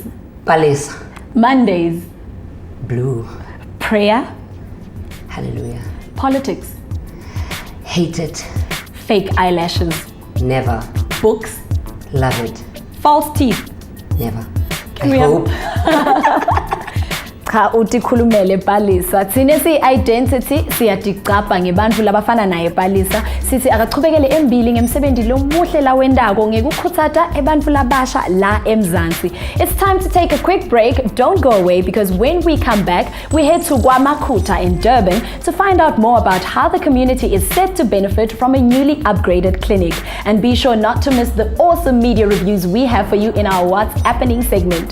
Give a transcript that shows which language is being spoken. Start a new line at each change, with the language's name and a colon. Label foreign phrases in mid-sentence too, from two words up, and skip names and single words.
English: Palesa. Mondays. Blue. Prayer. Hallelujah. Politics. Hate it. Fake eyelashes. Never. Books. Love it. False teeth. Never. Can I we hope.
Swati: Cha uthi khulumele Palisa thine si-identity siyaticapha ngebantu labafana naye Palisa sithi akachubekele embili ngemsebenzi lomuhle lawendako ngekukhuthata ebantu labasha la eMzansi.
English: It's time to take a quick break. Don't go away, because when we come back we head to KwaMakhutha in Durban to find out more about how the community is set to benefit from a newly upgraded clinic. And be sure not to miss the awesome media reviews we have for you in our What's APPenning segment.